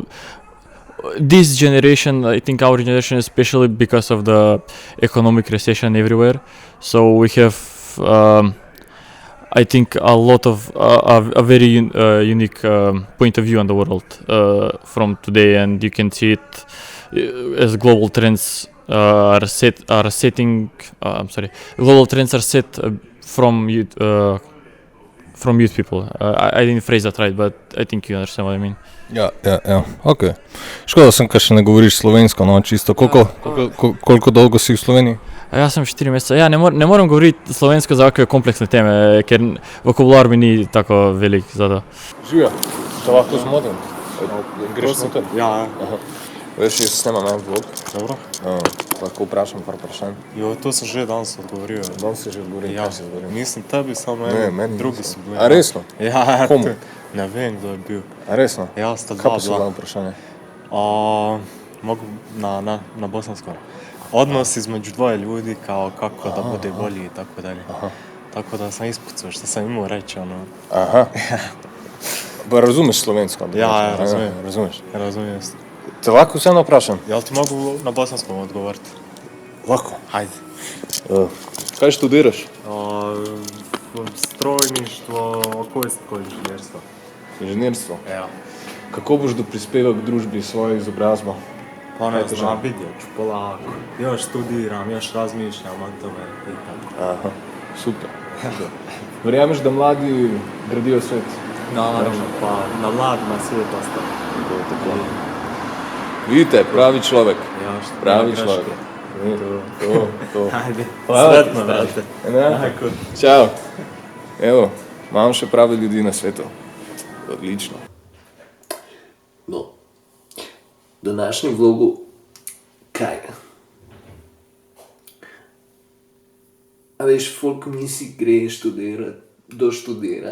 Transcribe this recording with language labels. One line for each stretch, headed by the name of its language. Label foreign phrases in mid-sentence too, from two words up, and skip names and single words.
English: This generation, I think our generation, especially because of the economic recession everywhere, so we have, I think, a lot of a very unique point of view on the world from today, and you can see it as global trends are set. Global trends are set from youth people. I didn't phrase that right, but I think you understand what I mean.
Slovenian: Ja, ok. Škoda sem, kaj še ne govoriš slovensko, no, čisto. Koliko dolgo si v Sloveniji?
Bosnian: Ja sam 4 mjeseca. Ja, ne moram govoriti slovensko za ovakve kompleksne teme,
Slovenian: ker vokabular mi ni tako velik za to. Živja, te lahko zmotim? Greš noter? Ja. Veš, jaz snemam en vlog. Dobro. Lahko vprašam par vprašanj. Jo, to sem že danes odgovoril. Danes si že odgovoril, Ja, kaj si odgovoril? nisem tebi, samo Ne, en, meni drugi nisi. so bili. A resno? Ja, Komu? Ne vem, kdo je bil. A resno? Ja, sta Kaj dva pa so bila. bila vprašanja?
Bosnian: Mogu na bosansko. Odnos između dvoje ljudi, kao kako da bude bolji i tako dalje. Tako da sam ispucao što sam imao reći, ono.
Slovenian: Aha. Pa razumeš slovensko?
Bosnian: Ja, razumijem.
Slovenian: Razumeš?
Bosnian: Razumijem.
Slovenian: Te lahko vseeno vprašam?
Bosnian: Jel ti mogu na bosanskom odgovoriti?
Slovenian: Lahko.
Bosnian: Hajde.
Slovenian: Kaj študiraš?
Bosnian: Strojništvo, okoljsko inženjerstvo.
Slovenian: Inženirstvo. Ja. Kako boš prispeval k družbi s svojo izobrazbo?
Bosnian: Pa ne
Slovenian: Kaj težav?
Bosnian: znam vidjeti, polako. Još studiram, još razmišljam o tome i tako.
Slovenian: Aha, super. Verjameš, da mladi gradijo svet?
Bosnian: Naravno, pa na mladima svijet ostaje.
Slovenian: Tako. Vidite, pravi človek.
Bosnian: Ja, što
Slovenian: Pravi
Bosnian: greške.
Slovenian: človek. To.
Bosnian: Ajde, Hvala ti, sretno, brate. Ne? Ćao. Evo,
Slovenian: imam še prave ljudi na svetu. Odlično. No, današnji vlogu, kaj? A veš, folk misli, gre študirat, doštudira.